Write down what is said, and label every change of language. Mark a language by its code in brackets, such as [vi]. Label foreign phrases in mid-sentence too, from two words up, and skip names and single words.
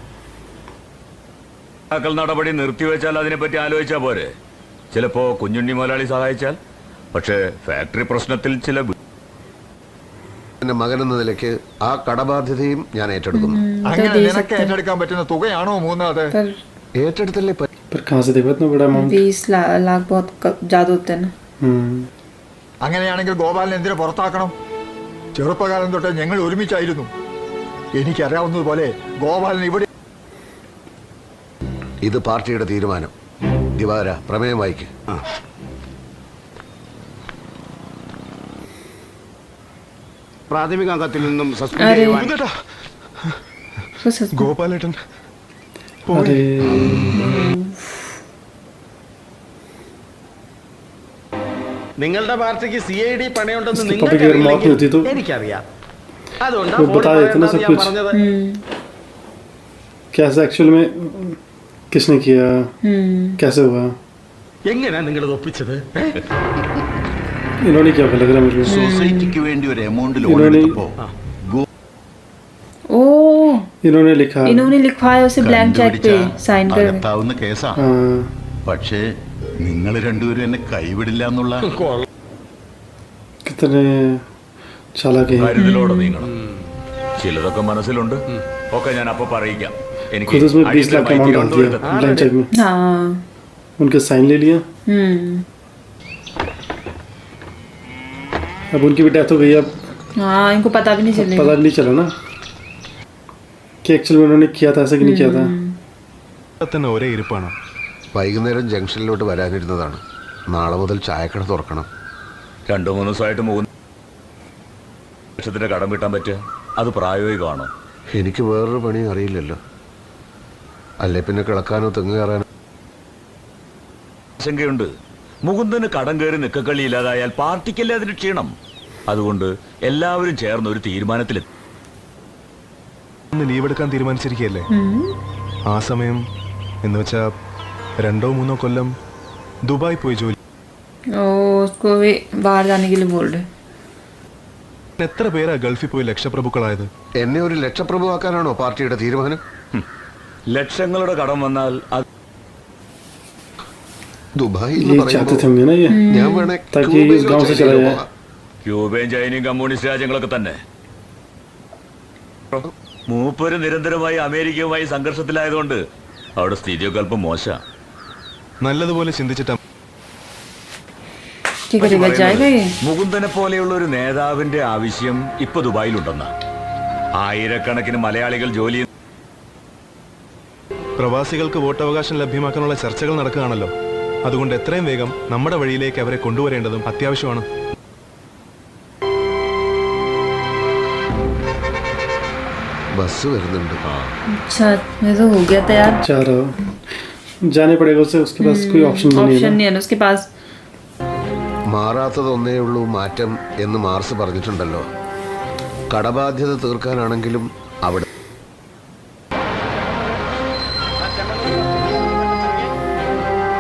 [ml] നടപടി നിർത്തിവെച്ചാൽ അതിനെപ്പറ്റി ആലോചിച്ചാൽ പോരെ. ചിലപ്പോ കുഞ്ഞുണ്ണി മുതലാളി സഹായിച്ചാൽ. പക്ഷേ ഫാക്ടറി പ്രശ്നത്തിൽ ചില മകനെന്ന നിലയ്ക്ക് ആ കടബാധ്യതയും ഞാൻ ഏറ്റെടുക്കുന്നു. അങ്ങനെ നിനക്ക് ഏറ്റെടുക്കാൻ പറ്റുന്ന തുകയാണോ 3? അത് ഏറ്റെടുത്തല്ലേ [hi] पर कहाँ से देखो इतना बड़ा अमाउंट? 20 लाख बहुत ज्यादा होते हैं ना. [ml] അങ്ങനെയാണെങ്കിൽ ഗോപാലൻ എന്തിനു പുറത്താക്കണം? ചെറുപ്പകാലം തൊട്ട് ഞങ്ങൾ ഒരുമിച്ചായിരുന്നു. എനിക്കറിയാവുന്നതുപോലെ ഗോപാലൻ ഇവിടെ. ഇത് പാർട്ടിയുടെ തീരുമാനം. ദിവാര, പ്രമേയം വായിക്ക്. പ്രാഥമിക അംഗത്തിൽ നിന്നും ഗോപാലേട്ടൻ [hi] अरे [ml] നിങ്ങളുടെ പാർട്ടിക്ക് CID പണയുണ്ടെന്ന് [hi] इसके पापा की अगर मौत नहीं होती तो [ml] എനിക്കറിയാം. [hi] वो बता देते ना सब कुछ. कैसे एक्चुअल में किसने किया, कैसे हुआ, [ml] എങ്ങനെയാ നിങ്ങൾ ഒപ്പിച്ചത്? [hi] इन्होंने क्या लग रहा है मुझे. [ml] സൊസൈറ്റിക്ക് വേണ്ടി ഒരു [en] amount loan [hi] इन्होंने [ml] എടുത്തപ്പോ ओ [hi] इन्होंने लिखा. इन्होंने लिखवाया उसे [en] blank cheque [hi] पे साइन कर. [ml] അകത്താവുന്ന കേസാ. പക്ഷേ നിങ്ങൾ രണ്ടുപേരും എന്നെ കൈവിടില്ല എന്നുള്ള [hi] कितने चालाक हैं. [ml] കരുതലോടെ നീങ്ങണം. ചിലതൊക്കെ മനസ്സിലുണ്ട്. ഒക്കെ ഞാൻ അപ്പൊ പറയിക്കാം. എനിക്ക് [hi] खुद उसमें 20 लाख का अमाउंट डाल दिया [en] blank cheque [hi] में. हाँ. उनके साइन ले लिया. अब उनकी भी डेथ हो गई. अब हाँ, इनको पता भी नहीं चलेगा. पता नहीं चला ना कि एक्चुअल में उन्होंने किया था ऐसा कि नहीं किया था. [ml] ഒരേ ഇരിപ്പാണ്. വൈകുന്നേരം ജംഗ്ഷനിലോട്ട് വരാനിരുന്നതാണ്. നാളെ മുതൽ ചായക്കട തുറക്കണം. 2-3 ദിവസമായിട്ട് 3 ലക്ഷത്തിന്റെ കടം വീട്ടാൻ പറ്റുക അത് പ്രായോഗികമാണോ? എനിക്ക് വേറൊരു പണിയും അറിയില്ലല്ലോ. അല്ലേ പിന്നെ കിളക്കാനോ തെങ്ങ് കയറാനോ. ആശങ്കയുണ്ട്. മുകുന്ദന് കടം കയറി നിക്കക്കളി ഇല്ലാതായാൽ പാർട്ടിക്കല്ലേ അതിന് ക്ഷീണം. അതുകൊണ്ട് എല്ലാവരും ചേർന്ന് ഒരു തീരുമാനത്തിലെത്തി. ലീവ് എടുക്കാൻ തീരുമാനിച്ചിരിക്കുകയല്ലേ. ആ സമയം എന്ന് വെച്ചാ 2-3 കൊല്ലം ദുബായ് പോയി ജോലി. [hi] उसको भी बाहर जाने के लिए बोल रहे. [ml] എത്ര പേരാ ഗൾഫിൽ പോയി ലക്ഷപ്രഭുക്കളായത്? എന്നെ ഒരു ലക്ഷപ്രഭുവാക്കാനാണോ പാർട്ടിയുടെ തീരുമാനം? ലക്ഷങ്ങളുടെ കടം വന്നാൽ ദുബായ് [hi] ये चाहते थे होंगे ना ये, [ml] ഞാൻ വേണേ [hi] ताकि इस गांव से चला जाए. [ml] ക്യൂബയും ചൈനയും കമ്മ്യൂണിസ്റ്റ് രാജ്യങ്ങളൊക്കെ തന്നെ. മൂപ്പര് നിരന്തരമായി അമേരിക്കയുമായി സംഘർഷത്തിലായതുകൊണ്ട് അവിടെ സ്ഥിതിയൊക്കെ അല്പം മോശം. നല്ലതുപോലെ ചിന്തിച്ചിട്ടാ [hi] क्या करेगा, जाएगा ये? [ml] മുകുന്ദനെ പോലെയുള്ള ഒരു നേതാവിന്റെ ആവശ്യം ഇപ്പൊ ദുബായിലുണ്ടെന്ന. ആയിരക്കണക്കിന് മലയാളികൾ ജോലി. പ്രവാസികൾക്ക് വോട്ടവകാശം ലഭ്യമാക്കാനുള്ള ചർച്ചകൾ നടക്കുകയാണല്ലോ. അതുകൊണ്ട് എത്രയും വേഗം നമ്മുടെ വഴിയിലേക്ക് അവരെ കൊണ്ടുവരേണ്ടതും അത്യാവശ്യമാണ്. ബസ് വരുന്നുണ്ട്. [hi] अच्छा, ये तो हो गया था यार. चाह रहा हो जाने पड़ेगा उसे. उसके पास कोई ऑप्शन नहीं है ऑप्शन ना. नहीं है ना उसके पास. [ml] മാറാത്തതൊന്നേ ഉള്ളൂ മാറ്റം എന്ന് മാർസ് പറഞ്ഞിട്ടുണ്ടല്ലോ. കടബാധ്യത തീർക്കാനാണെങ്കിലും അവിടെ